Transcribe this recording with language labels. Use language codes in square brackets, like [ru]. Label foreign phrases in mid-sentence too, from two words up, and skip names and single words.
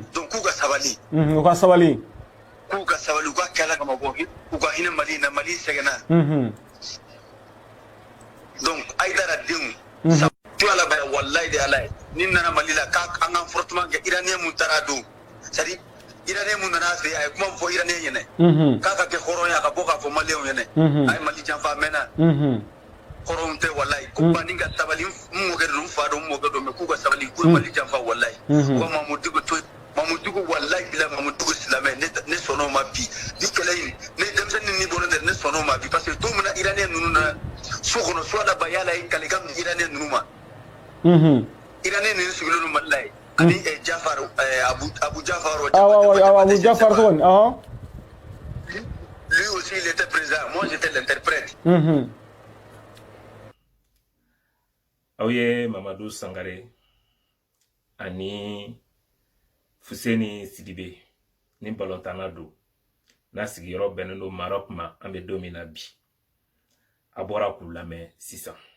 [bm] Donc k'u ka sabali. U ka sabali. K'u ka sabali u ka kɛ Ala kama bɔ u ka hinɛ Mali in na Mali sɛgɛnna. Donc Haidara denw Shuala Bayaya wallahi de Ala ye ni nana Mali la k'an ka affrontement kɛ Iranien mun taara don c'est-à-dire Iranien mun nana fɛ a ye kuma fɔ Iranien ɲɛnɛ k'a ka kɛ hɔrɔn ye a ka bɔ k'a fɔ maliyɛnw ɲɛnɛ a ye Mali janfa a mɛnna. Hɔrɔnw tɛ wallahi ko bani ka sabali n mɔkɛ don n fa don n mɔkɛ don mais k'u ka sabali k'u ye Mali janfa wallahi. U ka Mamudigo to Mamudigo wallahi bila Mamudigo silamɛ ne sɔnn'o ma bi ni kɛlɛ in ne denmisɛnnin ni bɔnnen tɛ ne sɔnn'o ma bi parce que don min na Iranien ninnu nana so kɔnɔ Shuala Bayaya ye kalikan min Iranien ninnu ma. Iranien ninnu sigilen don Mali la ye ani Jafar Abu Jafar. Awɔ Abu Jafar tɔgɔ [fr] lui aussi il était présent moi j'étais l'interprète. [bm] Aw ye Mamadu Sankare ani Fuseni Sidibe ni balontanna don n'a sigiyɔrɔ bɛnnen don Maroc ma an bɛ don min na bi a bɔra k'u lamɛn sisan.